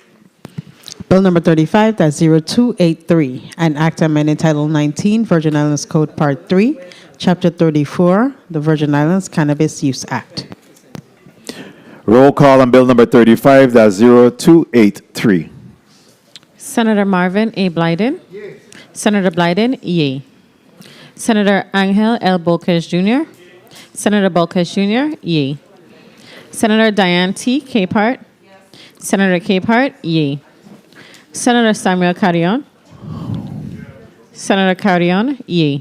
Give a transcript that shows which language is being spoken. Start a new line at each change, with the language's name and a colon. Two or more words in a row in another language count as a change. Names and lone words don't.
English: Bill number 35-0283, an act amending Title 19, Virgin Islands Code, Part 3, Chapter 34, the Virgin Islands Cannabis Use Act. Roll call on bill number 35-0283. Senator Marvin A. Blyden. Yes. Senator Blyden, yay. Senator Angel L. Bolkes Jr. Yes. Senator Bolkes Jr., yay. Senator Diane T. Capehart. Yes. Senator Capehart, yay. Senator Samuel Carrion. Senator Carrion, yay.